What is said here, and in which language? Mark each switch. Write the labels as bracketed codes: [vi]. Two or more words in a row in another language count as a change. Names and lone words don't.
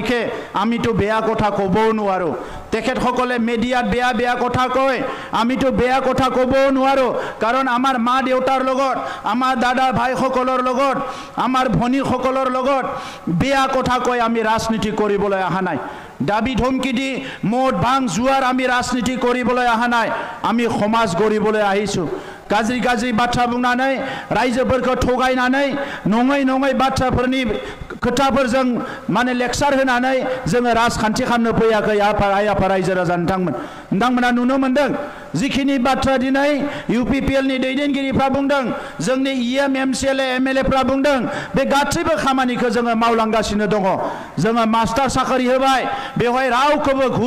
[as] লিখে আমিতো বেয়া কথা ক'বও নোৱাৰো তেখেতসকলে মিডিয়াত বেয়া বেয়া কথা কয় আমিতো বেয়া কথা ক'ব নোৱাৰো কাৰণ আমাৰ মা দেউতাৰ লগত আমাৰ দাদা ভাইসকলৰ লগত আমাৰ ভনীসকলৰ লগত বেয়া কথা কয় আমি ৰাজনীতি কৰিবলৈ অহা নাই দাবী ধমকি দি মদ ভাং জুৱাৰ আমি ৰাজনীতি কৰিবলৈ অহা নাই আমি সমাজ গঢ়িবলৈ আহিছো [brx] गाज्रि गाज्रि बाथ्रा बुंनानै रायजोफोरखौ थगायनानै नङै नङै बाथ्राफोरनि खोथाफोरजों माने लेक्चार होनानै जोङो राजखान्थि खालामनो फैयाखै आइ आफा रायजो राजा नोंथांमोना नुनो मोनदों जिखिनि बाथ्रा दिनै इउपिपिएलनि दैदेनगिरिफ्रा बुंदों जोंनि इएम एमसिएलए एमएलएफ्रा बुंदों बे गासैबो खामानिखौ जोङो मावलांगासिनो दङ जोङो मास्टार साख्रि होबाय बेवहाय रावखौबो